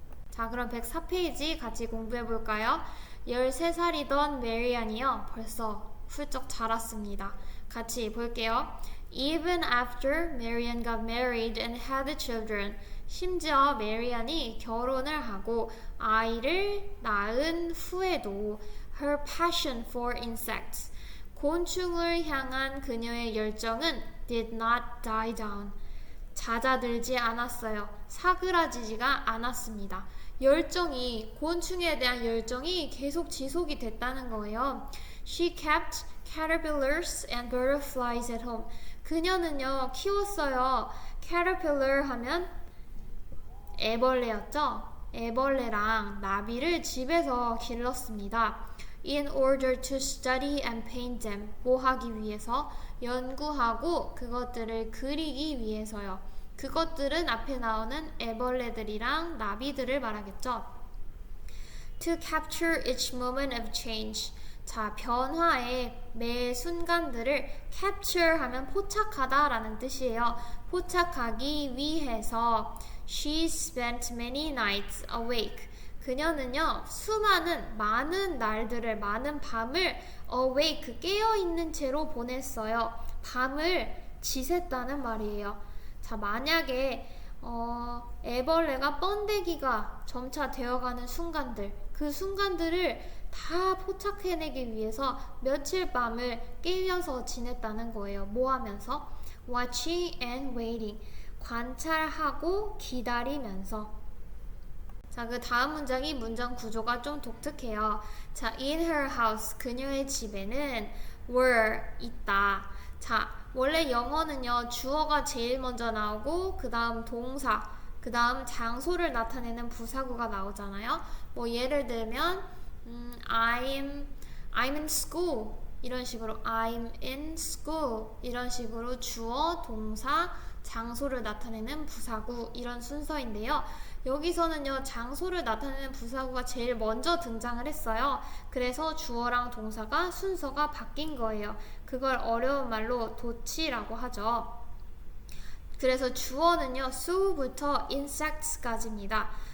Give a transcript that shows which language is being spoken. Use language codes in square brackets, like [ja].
[ko] 자, 그럼 104페이지 같이 공부해 볼까요? 13살이던 메리안이요, 벌써 훌쩍 자랐습니다. 같이 볼게요. [en] Even after Marian got married and had children, [ko] 심지어 메리안이 결혼을 하고 아이를 낳은 후에도 [en] her passion for insects, [ko] 곤충을 향한 그녀의 열정은 [en] did not die down, [ko] 잦아들지 않았어요. 사그라지지가 않았습니다. 곤충에 대한 열정이 계속 지속이 됐다는 거예요. [en] She kept caterpillars and butterflies at home. [ko] 그녀는요, 키웠어요. caterpillar 하면 애벌레였죠. 애벌레랑 나비를 집에서 길렀습니다. [en] In order to study and paint them. [ko] 뭐 하기 위해서? 연구하고 그것들을 그리기 위해서요. 그것들은 앞에 나오는 애벌레들이랑 나비들을 말하겠죠. [en] To capture each moment of change. [ko] 자, 변화의 매 순간들을 capture 하면 포착하다 라는 뜻이에요. 포착하기 위해서 [en] she spent many nights awake. [ko] 그녀는요, 많은 날들을, 많은 밤을 awake, 깨어있는 채로 보냈어요. 밤을 지샜다는 말이에요. 자, 만약에 애벌레가 번데기가 점차 되어가는 순간들, 그 순간들을 다 포착해내기 위해서 며칠 밤을 깨면서 지냈다는 거예요. 뭐 하면서? [en] Watching and waiting. [ko] 관찰하고 기다리면서. 자, 그 다음 문장이 문장 구조가 좀 독특해요. 자, [en] in her house, [ko] 그녀의 집에는 were, 있다. 자, 원래 영어는요, 주어가 제일 먼저 나오고, 그 다음 동사, 그 다음 장소를 나타내는 부사구가 나오잖아요. 뭐, 예를 들면, [en] I'm in school. [ko] 이런 식으로, [en] I'm in school. [ko] 이런 식으로 주어, 동사, 장소를 나타내는 부사구, 이런 순서인데요. 여기서는요, 장소를 나타내는 부사구가 제일 먼저 등장을 했어요. 그래서 주어랑 동사가 순서가 바뀐 거예요. 그걸 어려운 말로 도치라고 하죠. 그래서 주어는요, so부터 insects까지입니다.